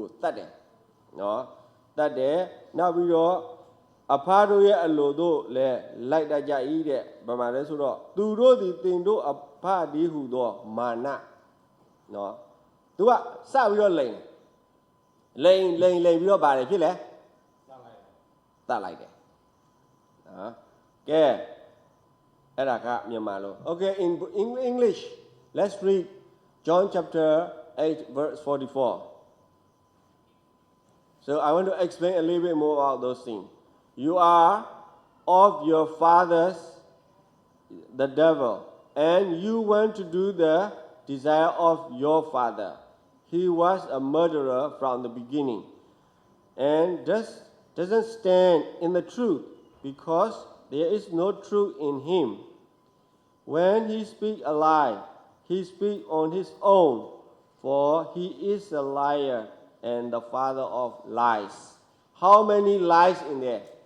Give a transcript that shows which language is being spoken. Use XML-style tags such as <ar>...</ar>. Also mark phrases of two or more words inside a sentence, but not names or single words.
<my>တတ်တယ်နော်တတ်တယ်နောက်ပြီးတော့အဖားတို့ရဲ့အလိုတို့လည်းလိုက်တတ်ကြ၏တဲ့ဘာမှလဲဆိုတော့သူတို့သည်တင်တို့အဖားဒီဟုသောမာနနော်သူကစပြီးတော့လိန်ပြီးတော့ပါတယ်ဖြစ်လဲတတ်လိုက်တယ်နော်ကဲအဲ့ဒါကမြန်မာလို</my> <en>Okay in English let's read John chapter 8 verse 44 so I want to explain a little bit more about those things you are of your fathers the devil and you want to do the desire of your father he was a murderer from the beginning and doesn't stand in the truth because there is no truth in him when he speaks a lie he speaks on his own for he is a liar and the father of lies how many lies in there</en>